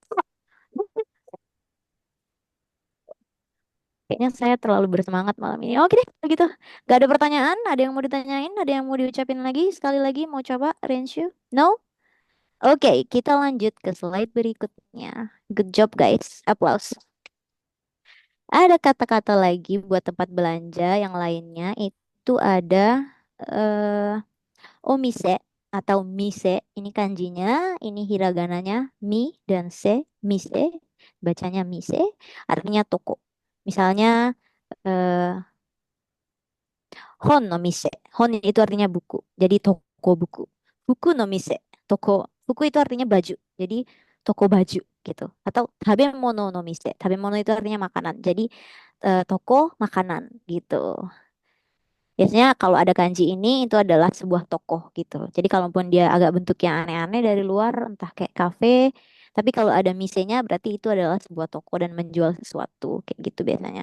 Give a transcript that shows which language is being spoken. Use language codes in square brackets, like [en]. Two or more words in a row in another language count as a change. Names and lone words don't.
[id] Kayaknya saya terlalu bersemangat malam ini. Oke deh, kalau gitu. Gak ada pertanyaan? Ada yang mau ditanyain? Ada yang mau diucapin lagi? Sekali lagi mau coba Renshu? No? Oke, kita lanjut ke slide berikutnya. [en] Good job guys. Applause. [id] Ada kata-kata lagi buat tempat belanja yang lainnya. Itu ada omise atau mise. Ini kanjinya, ini hiragananya mi dan se. Mise, bacanya mise, artinya toko. [ja] Misalnya hon no mise. [id] Hon itu artinya buku. Jadi toko buku. [ja] Fuku no mise. [id] Toko. Fuku itu artinya baju. Jadi toko baju gitu. Atau [ja] tabemono no mise. [id] Tabemono itu artinya makanan. Jadi toko makanan gitu. Biasanya kalau ada kanji ini itu adalah sebuah toko gitu. Jadi kalaupun dia agak bentuknya aneh-aneh dari luar, entah kayak kafe, tapi kalau ada misenya berarti itu adalah sebuah toko dan menjual sesuatu kayak gitu biasanya.